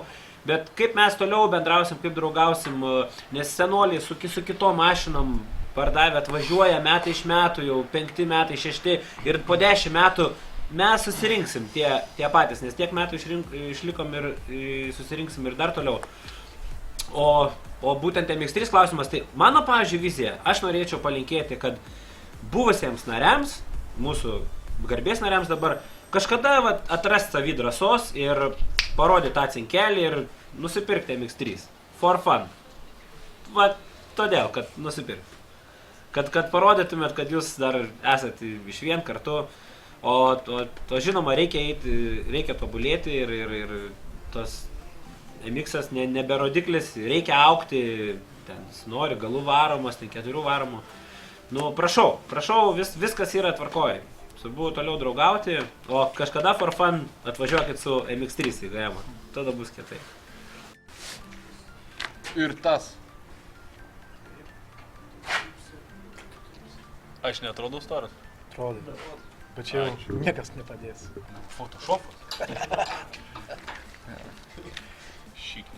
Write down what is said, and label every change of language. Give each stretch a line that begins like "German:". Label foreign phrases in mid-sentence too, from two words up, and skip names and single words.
Lithuanian: Bet kaip mes toliau bendrausim, kaip draugausim, nes senoliai su kitom mašinom pardavę atvažiuoja metai iš metų, jau 5 metai, 6 ir po 10 metų mes susirinksim tie patys, nes tiek metų išlikom ir susirinksim ir dar toliau. O būtent MX3 klausimas, tai mano, pavyzdžiui, vizija, aš norėčiau palinkėti, kad buvusiems nariams, mūsų garbės nariams dabar, kažkada atrasti savy drąsos ir parodyti tą cinkelį ir nusipirkti MX3.
English: For fun.
Lithuanian: Todėl, kad nusipirkti. Kad parodytumėt, kad jūs dar esate iš vien kartu. O žinoma, reikia tobulėti ir tos MX-as nebe rodiklis, reikia aukti, ten nori galų varomas, ten 4 varomų. Nu, prašau, viskas yra tvarkoj. Svarbu toliau draugauti, o kažkada
English: for fun
Lithuanian: atvažiuokit su MX3 į GM, tada bus kietai. Ir tas. Aš neatrodau storas. Atrodo. Bet čia jau niekas nepadės. Photoshopas. Šikniai.